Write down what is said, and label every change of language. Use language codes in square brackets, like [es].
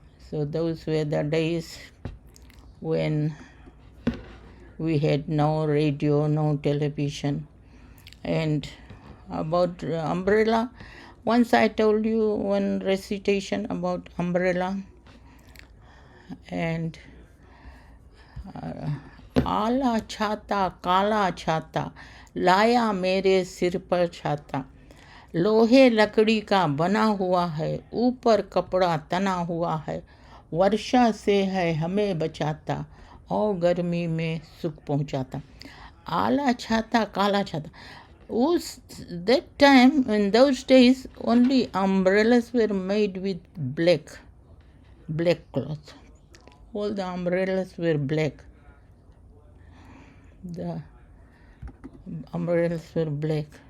[en] So those were the days when we had no radio, no television. And about umbrella, once I told you one recitation about umbrella. [hi] And आला छाता काला छाता लाया मेरे सिर पर छाता, लोहे लकड़ी का बना हुआ है, ऊपर कपड़ा तना हुआ है, वर्षा से है हमें बचाता और गर्मी में सुख पहुंचाता. आला छाता काला छाता. [en] That time, in those days, only umbrellas were made with black cloth. All the umbrellas were black. The umbrellas were black.